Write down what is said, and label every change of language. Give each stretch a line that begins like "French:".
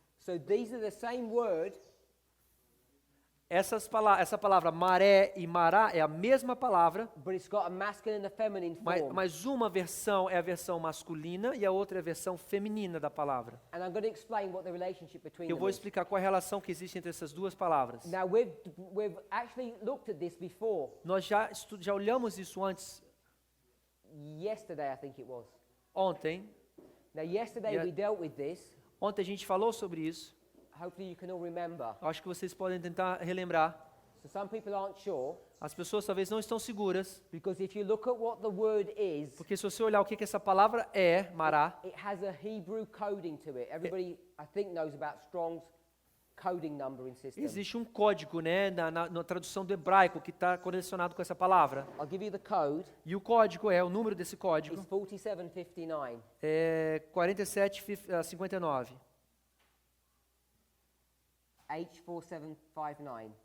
English: So these are the same word,
Portuguese: Essa palavra maré e mará é a mesma palavra,
English: but it's got a masculine and a feminine form.
Portuguese: mas uma versão é a versão masculina e a outra é a versão feminina da palavra.
English: And I'm going to explain what the relationship between
Portuguese: Eu
English: them is.
Portuguese: explicar qual é a relação que existe entre essas duas palavras.
English: Now we've actually looked at this before.
Portuguese: Nós já olhamos isso antes,
English: Yesterday, I think it was.
Portuguese: ontem.
English: Now yesterday Yeah. we dealt with this.
Portuguese: Ontem a gente falou sobre isso.
English: Hopefully you can all remember.
Portuguese: Eu acho que vocês podem tentar relembrar.
English: So some people aren't sure,
Portuguese: As pessoas talvez não estão seguras,
English: because if you look at what the word is,
Portuguese: porque se você olhar o que essa palavra é, mará,
English: it has a Hebrew coding to it. Everybody, I think, knows about Strong's coding numbering system.
Portuguese: existe um código, né, na tradução do hebraico que está correlacionado com essa palavra.
English: I'll give you the code.
Portuguese: E o código o número desse
English: It's
Portuguese: código
English: 4759.
Portuguese: é 4759, H4759.